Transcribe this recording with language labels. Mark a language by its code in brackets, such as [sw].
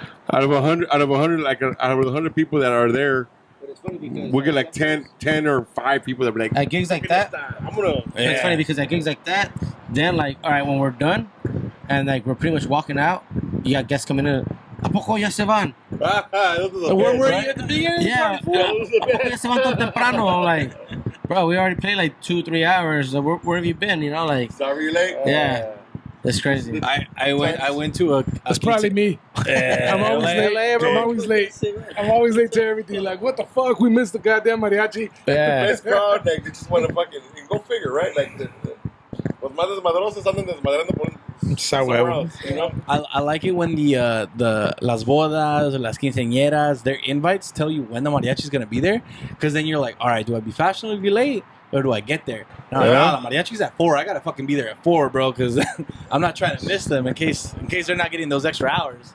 [en] out of 100 people that are there, we'll get like 10 or 5 people that be like, at gigs like that, it's funny because at gigs like that, then like, all right, when we're done and like we're pretty much walking out, you got guests coming in. [es] ¿A poco ya se van? [en] where were you at the beginning? Yeah. [es] ¿A poco ya se van tan temprano? [en] I'm like, bro, we already played like 2-3 hours. So where have you been? You know, like. Sorry you're late. Yeah. That's crazy. I went to a It's probably me. I'm always late. I'm always late to everything. Like, what the fuck? We missed the goddamn mariachi. Yeah. Best crowd, like they just want to fucking go figure, right? Like [es] los más desmadrosos andan desmadrando por [en] somewhere else, you know? I like it when the [es] las bodas, las quinceañeras, [en] their invites tell you when the mariachi's gonna be there, because then you're like, all right, do I be fashionably late or do I get there? No, the mariachi's at 4. I gotta fucking be there at 4, bro, because I'm not trying to miss them in case they're not getting those extra hours.